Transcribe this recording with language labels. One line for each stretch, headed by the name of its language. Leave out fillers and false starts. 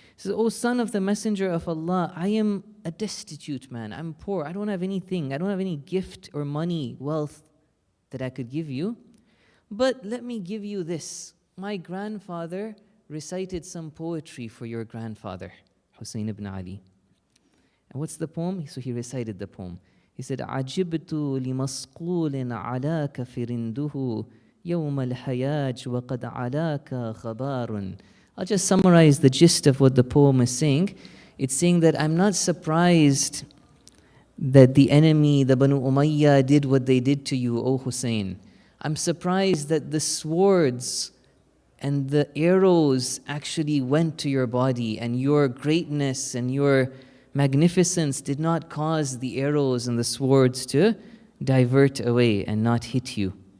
English: He says, "O son of the Messenger of Allah, I am a destitute man, I'm poor, I don't have anything, I don't have any gift or money, wealth that I could give you. But let me give you this. My grandfather recited some poetry for your grandfather, Hussein ibn Ali. And what's the poem?" So he recited the poem. He said,
Arabic: عَجِبْتُ لِمَصْقُولٍ عَلَاكَ فِرِنْدُهُ يَوْمَ الْحَيَاجِ وَقَدْ عَلَاكَ خَبَارٌ.
English: I'll just summarize the gist of what the poem is saying. It's saying that I'm not surprised that the enemy, the Banu Umayyah, did what they did to you, O Hussein. I'm surprised that the swords and the arrows actually went to your body, and your greatness and your magnificence did not cause the arrows and the swords to divert away and not hit you.